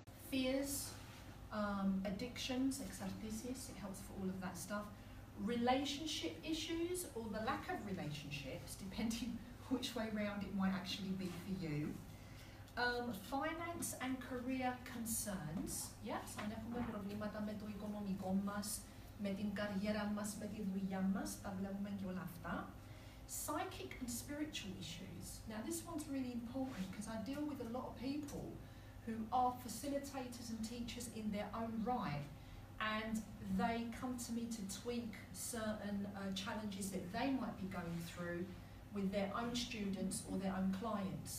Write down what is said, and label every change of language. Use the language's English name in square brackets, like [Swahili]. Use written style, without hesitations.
[English] Fears, addictions, exarthesis, it helps for all of that stuff. Relationship issues or the lack of relationships, depending which way round it might actually be for you. Finance and career concerns. [Greek] Yeah, so έχουμε προβλήματα με το οικονομικό μας, με την καριέρα μας, με τη δουλειά μας, τα βλέπουμε και όλα αυτά. [English] Psychic and spiritual issues. Now this one's really important because I deal with a lot of people who are facilitators and teachers in their own right, and they come to me to tweak certain challenges that they might be going through with their own students or their own clients.